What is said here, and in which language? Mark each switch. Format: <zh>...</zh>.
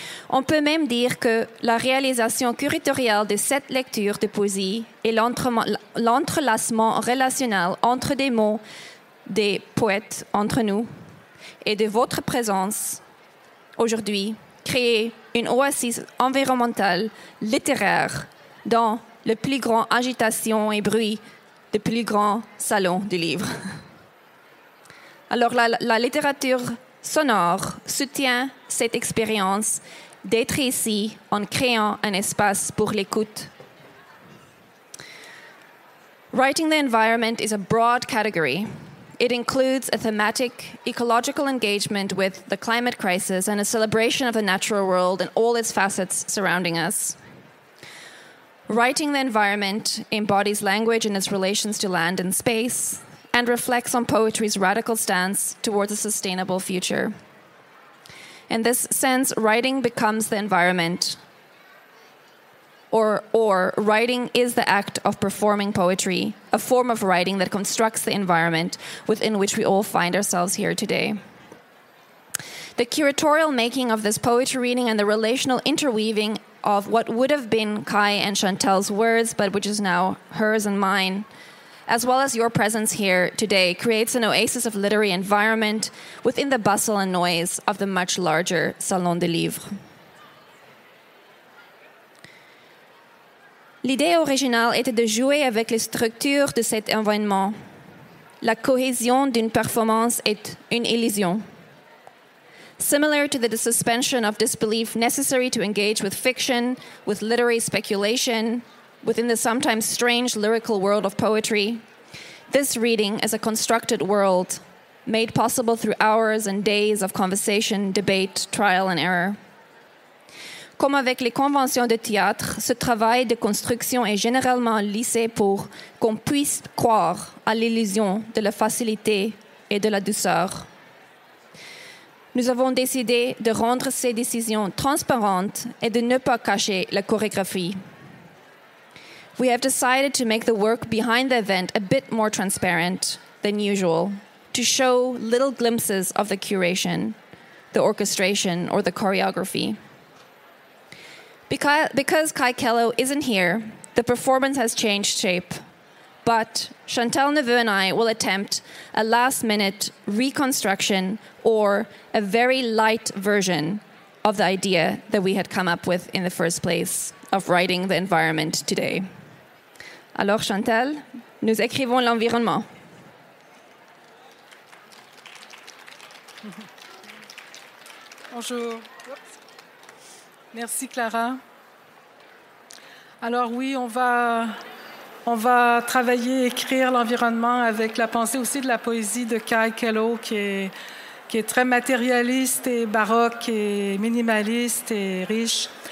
<fr>On peut même dire que la réalisation curatoriale de cette lecture de poésie et l'entrelacement relationnel entre des mots des poètes entre nous et de votre présence aujourd'hui crée une oasis environnementale littéraire dans le plus grand agitation et bruit du plus grand salon du livre. Alors la littérature sonore soutient cette expérience d'être ici en créant un espace pour l'écoute.</fr> <en>Writing the environment is a broad category. It includes a thematic, ecological engagement with the climate crisis and a celebration of the natural world and all its facets surrounding us. Writing the environment embodies language and its relations to land and space, and reflects on poetry's radical stance towards a sustainable future. In this sense, writing becomes the environment, or writing is the act of performing poetry, a form of writing that constructs the environment within which we all find ourselves here today. The curatorial making of this poetry reading and the relational interweaving of what would have been Kai and Chantal's words, but which is now hers and mine, as well as your presence here today, creates an oasis of literary environment within the bustle and noise of the much larger Salon des Livres.</en> <fr>L'idée originale était de jouer avec les structures de cet environnement. La cohésion d'une performance est une illusion.</fr> <en>Similar to the suspension of disbelief necessary to engage with fiction, with literary speculation, within the sometimes strange lyrical world of poetry, this reading is a constructed world made possible through hours and days of conversation, debate, trial and error.</en> <fr>Comme avec les conventions de théâtre, ce travail de construction est généralement lissé pour qu'on puisse croire à l'illusion de la facilité et de la douceur. Nous avons décidé de rendre ces décisions transparentes et de ne pas cacher la chorégraphie.</fr> <en>We have decided to make the work behind the event a bit more transparent than usual, to show little glimpses of the curation, the orchestration, or the choreography. Because Kai Kello isn't here, the performance has changed shape. But Chantal Neveu and I will attempt a last-minute reconstruction or a very light version of the idea that we had come up with in the first place of writing the environment today.</en> <fr>Alors Chantal, nous écrivons l'environnement. Bonjour. Merci Klara. Alors oui, on va travailler, écrire l'environnement avec la pensée aussi de la poésie de Kai Kello qui est très matérialiste et baroque et minimaliste et riche.</fr>